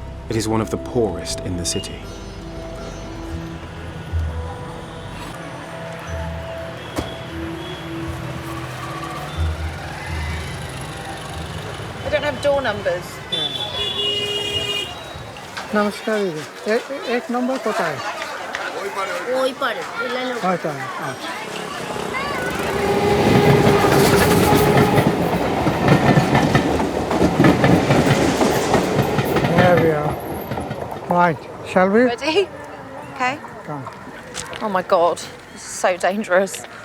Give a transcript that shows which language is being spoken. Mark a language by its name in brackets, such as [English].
[English] It is one of the poorest in the city. I don't have door numbers. [Hindi] नमस्कार दीदी एक number पता है वही पर ले लो अच्छा [English] There we are. Right, shall we? Ready? Okay. Come. Oh my God, this is so dangerous.